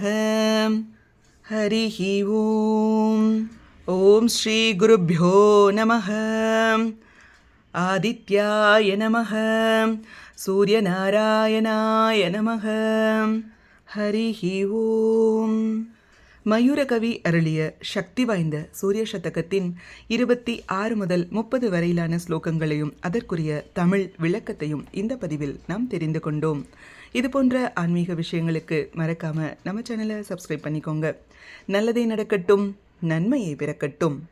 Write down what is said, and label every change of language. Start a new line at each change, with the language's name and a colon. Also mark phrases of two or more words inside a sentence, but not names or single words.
Sanskrit: हरिः ओम्. ओम श्री गुरुभ्यो नमः. आदित्याय नमः. सूर्यनारायणाय नमः. हरिः ओम.
Tamil: மயூரகவி அருளிய சக்தி வாய்ந்த சூரிய சதகத்தின் 26 முதல் 30 வரையிலான ஸ்லோகங்களையும் அதற்குரிய தமிழ் விளக்கத்தையும் இந்த பதிவில் நாம் தெரிந்து கொண்டோம். இது போன்ற ஆன்மீக விஷயங்களுக்கு மறக்காம நம்ம சேனலை சப்ஸ்கிரைப் பண்ணிக்கோங்க. நல்லதே நடக்கட்டும், நன்மையை பிறக்கட்டும்.